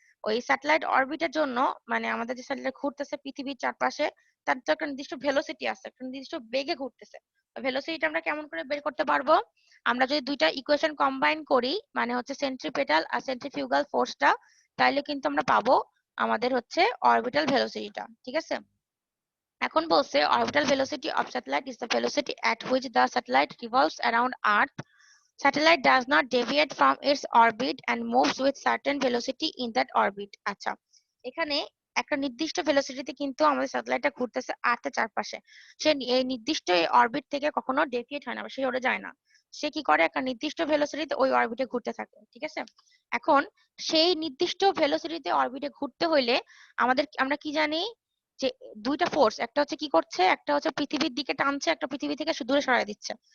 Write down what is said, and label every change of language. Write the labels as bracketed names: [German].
[Bangla] ওই স্যাটেলাইট অরবিটের জন্য, মানে আমাদের যে স্যাটেলাইট ঘুরতেছে পৃথিবীর চারপাশে, তার তো একটা নির্দিষ্ট ভেলোসিটি আছে, একটা নির্দিষ্ট বেগে ঘুরতেছে। ভেলোসিটিটা আমরা কেমন করে বের করতে পারবো? আমরা যদি দুইটা ইকুয়েশন কম্বাইন করি, মানে হচ্ছে সেন্ট্রিপেটাল আর সেন্ট্রিফিউগাল ফোর্সটা, তাহলে কিন্তু আমরা পাবো আমাদের হচ্ছে অরবিটাল ভেলোসিটিটা, ঠিক আছে? এখন বলছে [English] orbital velocity of satellite is the velocity at which the satellite revolves around Earth. Satellite does not deviate from its orbit and moves with certain velocity in that orbit. [Bangla] আচ্ছা, এখানে একটা নির্দিষ্ট ভেলোসিটিতে কিন্তু আমাদের স্যাটেলাইটটা ঘুরতেছে আর্থের চারপাশে। সে এই নির্দিষ্ট অরবিট থেকে কখনো ডেভিয়েট হয় না, সে ওরে যায় না। সে কি করে? একটা নির্দিষ্ট ভেলোসিটিতে ওই অরবিটে ঘুরতে থাকে, ঠিক আছে? এখন সেই নির্দিষ্ট ভেলোসিটিতে অরবিটে ঘুরতে হইলে আমরা কি জানি যে দুইটা ফোর্স, একটা হচ্ছে কি করছে, একটা হচ্ছে পৃথিবীর দিকে টানছে, একটা পৃথিবী থেকে দূরে সরায় দিচ্ছে।